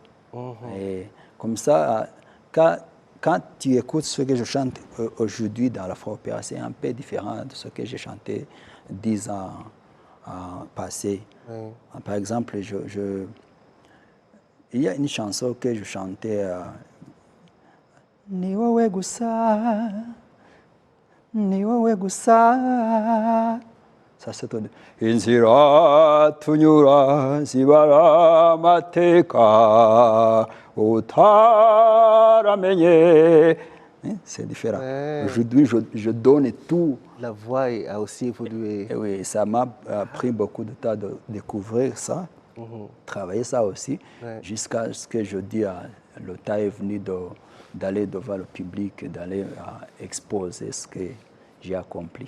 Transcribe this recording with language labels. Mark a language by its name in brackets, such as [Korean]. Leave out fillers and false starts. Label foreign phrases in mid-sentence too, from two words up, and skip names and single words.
[French] Et comme ça, quand tu écoutes ce que je chante aujourd'hui dans l'afro-opéra, c'est un peu différent de ce que j'ai chanté 10 ans passés. Par exemple, il y a une chanson que je chantais. [Kinyarwanda] Ni wewe gusa, ni wewe gusa. [French] Ça c'est tout. [Kinyarwanda] Inzira tunyura zibara mateka utaramenye. [French] C'est différent. Aujourd'hui, je donne tout. La voix a aussi évolué. Et oui, ça m'a pris beaucoup de temps de découvrir ça, travailler ça aussi, jusqu'à ce que je dis, le temps est venu d'aller devant le public, d'aller exposer ce que j'ai accompli.